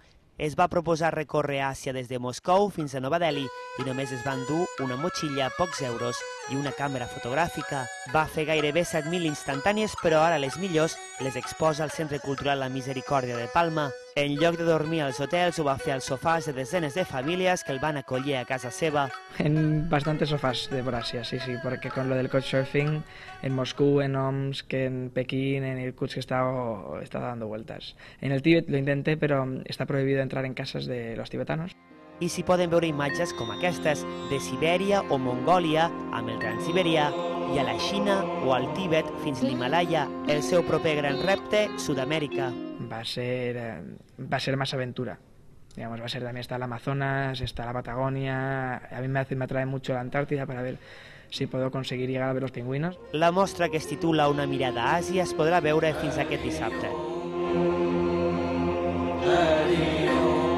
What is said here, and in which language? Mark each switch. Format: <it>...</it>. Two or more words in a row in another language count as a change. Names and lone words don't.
<ca>Es va proposar recórrer Àsia des de Moscou fins a Nova Delhi i només es van dur una motxilla, pocs euros i una càmera fotogràfica. Va fer gairebé 7.000 instantànies, però ara les millors les exposa al Centre Cultural La Misericòrdia de Palma. En lloc de dormir als hotels, ho va fer als sofàs de desenes de famílies que el van acollir a casa seva.</ca> <es>En bastantes sofás de por Asia, sí, porque con lo del couchsurfing en Moscú, en Omsk, en Pekín, en Irkutsk he estado dando vueltas. En el Tíbet lo intenté, pero está prohibido entrar en casas de los tibetanos.</es> <ca>I s'hi poden veure imatges com aquestes, de Sibèria o Mongòlia, amb el Transsiberià, i a la Xina o al Tíbet fins l'Himalaya, el seu proper gran repte, Sud-amèrica.</ca> <es>Va ser más aventura. Digamos, también está el Amazonas, está la Patagonia. A mí me atrae mucho la Antártida para ver si puedo conseguir llegar a ver los pingüinos.</es> <ca>La mostra, que es titula Una mirada a Àsia, es podrà veure fins aquest dissabte.</ca>